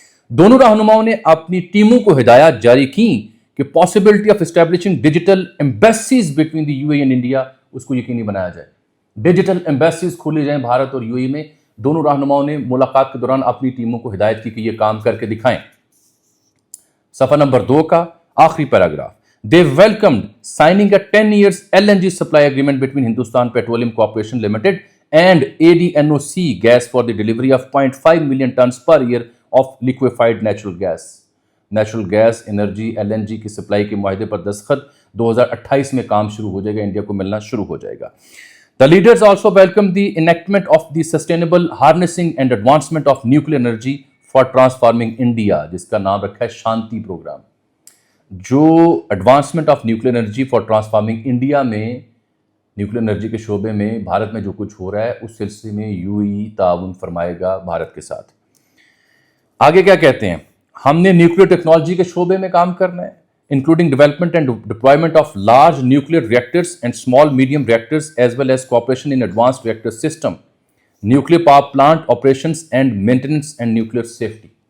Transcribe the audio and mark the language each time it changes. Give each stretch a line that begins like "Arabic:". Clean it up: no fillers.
Urdu: دونوں رہنماؤں نے اپنی ٹیموں کو ہدایات جاری کی کہ
English: possibility of establishing digital embassies between the U A and India
Urdu: اس کو یقینی بنایا جائے. ڈیجیٹل ایمبیسیز کھولی جائیں بھارت اور یو اے میں. دونوں رہنماؤں نے ملاقات کے دوران اپنی ٹیموں کو ہدایت کی کہ یہ کام کر کے دکھائیں. صفحہ نمبر 2 کا آخری paragraph.
English: They welcomed signing a 10 years LNG supply agreement between Hindustan Petroleum Corporation Limited and ADNOC Gas for the delivery of 0.5 million tons per year of liquefied natural gas.
Urdu: Natural gas energy LNG کی supply کے معاہدے پر دستخط 2028 میں کام شروع ہو جائے گا. India کو ملنا شروع ہو جائے گا.
English: The leaders also welcomed the enactment of the Sustainable Harnessing and Advancement of Nuclear Energy for Transforming India,
Urdu: جس کا نام رکھا ہے شانتی پروگرام. جو advancement of nuclear energy for transforming India میں نیوکلیر انرجی کے شعبے میں بھارت میں جو کچھ ہو رہا ہے اس سلسلے میں یو ای تعاون فرمائے گا بھارت کے ساتھ. آگے کیا کہتے ہیں؟ ہم نے نیوکلیر ٹیکنالوجی کے شعبے میں کام کرنا ہے,
English: Including development and deployment of large nuclear reactors and small medium reactors as well as cooperation in advanced reactor system, nuclear power plant operations and maintenance and nuclear safety.